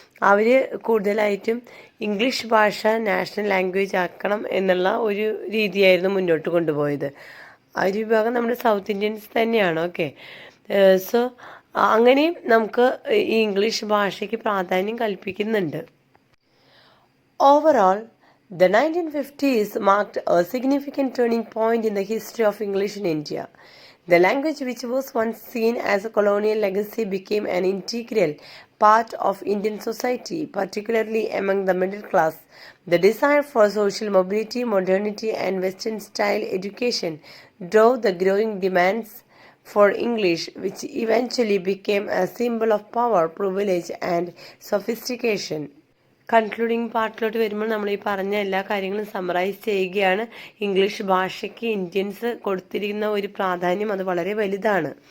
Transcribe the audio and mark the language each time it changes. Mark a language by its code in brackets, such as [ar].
[ml] അവർ കൂടുതലായിട്ടും ഇംഗ്ലീഷ് ഭാഷ national language ആക്കണം എന്നുള്ള ഒരു രീതിയായിരുന്നു മുന്നോട്ട് കൊണ്ടുപോയത്. ആ ഒരു വിഭാഗം നമ്മുടെ സൗത്ത് ഇന്ത്യൻസ് തന്നെയാണ്. ഓക്കെ, സോ അങ്ങനെയും നമുക്ക് ഈ ഇംഗ്ലീഷ് ഭാഷയ്ക്ക് പ്രാധാന്യം കൽപ്പിക്കുന്നുണ്ട്. [en] Overall, the 1950s marked a significant turning point in the history of English in India. The language, which was once seen as a colonial legacy, became an integral part of Indian society, particularly among the middle class. The desire for social mobility, modernity, and Western-style education drove the growing demands for English, which eventually became a symbol of power, privilege, and sophistication. [ml] Concluding പാർട്ടിലോട്ട് വരുമ്പോൾ നമ്മൾ ഈ പറഞ്ഞ എല്ലാ കാര്യങ്ങളും summarise ചെയ്യുകയാണ്. English ഭാഷയ്ക്ക് Indians കൊടുത്തിരിക്കുന്ന ഒരു പ്രാധാന്യം അത് വളരെ വലുതാണ്.